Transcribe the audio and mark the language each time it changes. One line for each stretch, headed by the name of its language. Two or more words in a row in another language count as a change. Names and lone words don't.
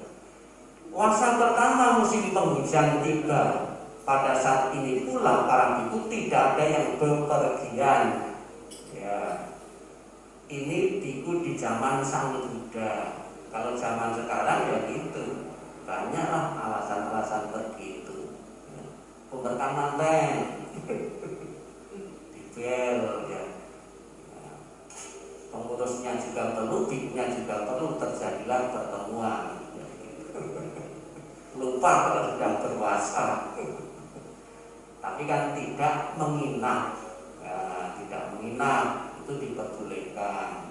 Indonesian: Puasa pertama musim penghujan tiba. Pada saat ini pula para biku tidak ada yang bepergian. Ya. Ini biku di zaman Sang Buddha. Kalau zaman sekarang ya gitu. Banyaklah alasan-alasan begitu. Pemberkan manten, dibel, ya. Pengurusnya juga perlu, bikunya juga perlu, terjadilah pertemuan. Ya, gitu. Lupa kalau sedang berpuasa. Tapi kan tidak menginap, ya, tidak menginap itu diperbolehkan.